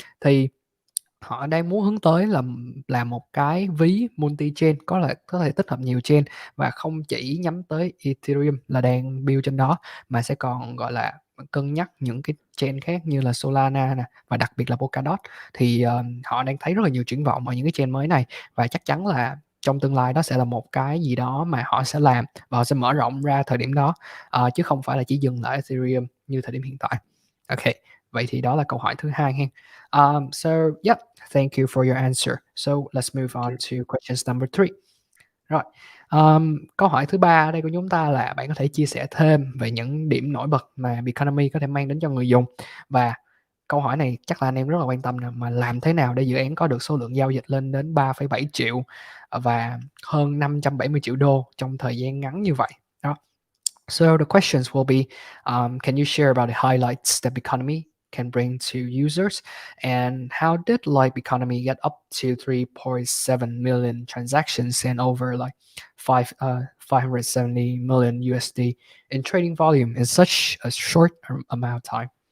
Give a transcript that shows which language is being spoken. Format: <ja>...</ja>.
<vi>Thì họ đang muốn hướng tới là một cái ví multi-chain có thể tích hợp nhiều chain, và không chỉ nhắm tới Ethereum là đang build trên đó, mà sẽ còn gọi là cân nhắc những cái chain khác như là Solana nè, và đặc biệt là Polkadot. Thì họ đang thấy rất là nhiều triển vọng ở những cái chain mới này, và chắc chắn là trong tương lai đó sẽ là một cái gì đó mà họ sẽ làm và họ sẽ mở rộng ra thời điểm đó, chứ không phải là chỉ dừng lại Ethereum như thời điểm hiện tại. Ok, vậy thì đó là câu hỏi thứ hai ha.</vi> <en>So yep, thank you for your answer. So let's move on to questions number 3.</en> <vi>Rồi, câu hỏi thứ ba ở đây của chúng ta là bạn có thể chia sẻ thêm về những điểm nổi bật mà Biconomy có thể mang đến cho người dùng, và câu hỏi này chắc là anh em rất là quan tâm nè, mà làm thế nào để dự án có được số lượng giao dịch lên đến 3,7 triệu và hơn 570 triệu đô trong thời gian ngắn như vậy đó.</vi> <en>So the questions will be, can you share about the highlights that Biconomy can bring to users, and how did Biconomy get up to 3.7 million transactions and over 570 million USD in trading volume in such a short amount of time?</en>